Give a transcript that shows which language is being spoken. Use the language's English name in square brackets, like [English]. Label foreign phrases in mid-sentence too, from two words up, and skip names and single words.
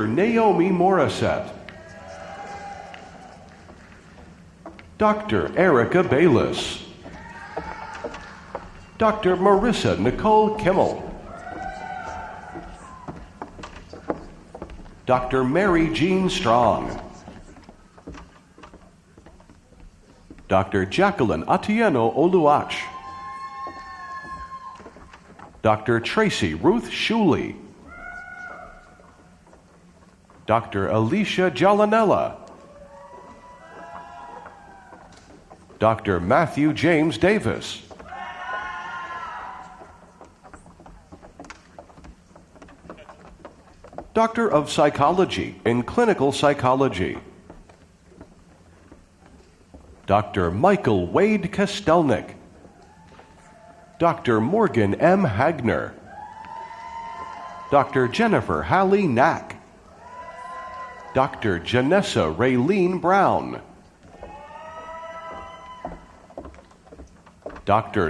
[English] Naomi Morissette, Dr. Erica Bayless, Dr. Marissa Nicole Kimmel, Dr. Mary Jean Strong, Dr. Jacqueline Atieno Oluach, Dr. Tracy Ruth Shuley, Dr. Alicia Gialanella, Dr. Matthew James Davis, Doctor of Psychology in Clinical Psychology, Dr. Michael Wade Kostelnik, Dr. Morgan M. Hagner, Dr. Jennifer Hallie Knack, Dr. Janessa Raylene Brown, Dr.